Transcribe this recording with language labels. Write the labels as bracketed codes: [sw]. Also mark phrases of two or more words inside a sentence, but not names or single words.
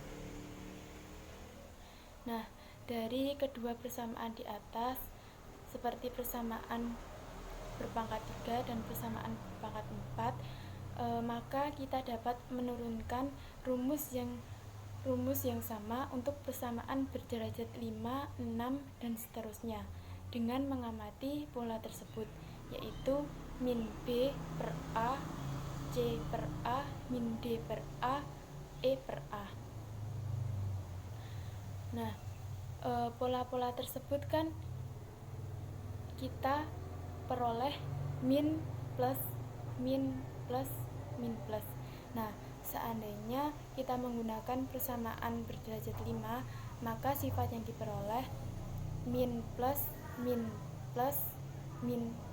[id] Nah, dari kedua persamaan di atas, seperti persamaan berpangkat 3 dan persamaan berpangkat 4, maka kita dapat menurunkan rumus yang sama untuk persamaan berderajat 5, 6, dan seterusnya dengan mengamati pola tersebut, yaitu min B per A, C per A, min D per A, E per A. Nah, pola-pola tersebut kan kita peroleh min plus min plus min plus. Nah, seandainya kita menggunakan persamaan berderajat 5, maka sifat yang diperoleh min plus min plus min.